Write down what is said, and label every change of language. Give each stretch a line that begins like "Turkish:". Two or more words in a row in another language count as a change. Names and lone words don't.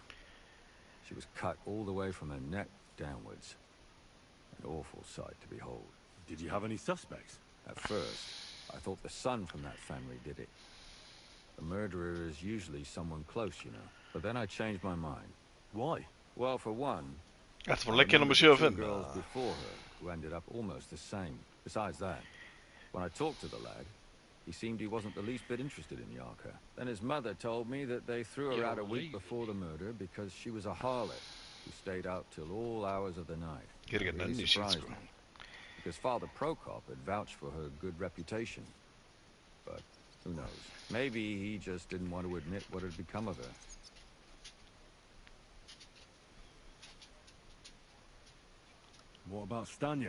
English: She was cut all the way from her neck downwards. An awful sight to behold. Did you have any suspects? At first, I thought the son from that family did it. The murderer is usually someone close, you know. But then I changed my mind. Why? Well, for one,
Icelandic: Þetta var
English: I
Icelandic: leggja nummer
English: remember the 75. two girls before her who ended up almost the same. Besides that, when I talked to the lad, he seemed he wasn't the least bit interested in Yarka. Then his mother told me that they threw her out a week before the murder because she was a harlot who stayed out till all hours of the night.
Icelandic: Ég ekki
English: It really
Icelandic: nenni shit,
English: surprised
Icelandic: sko.
English: me, because Father Prokop had vouched for her good reputation. But who knows? Maybe he just didn't want to admit what had become of her. What about Stanya?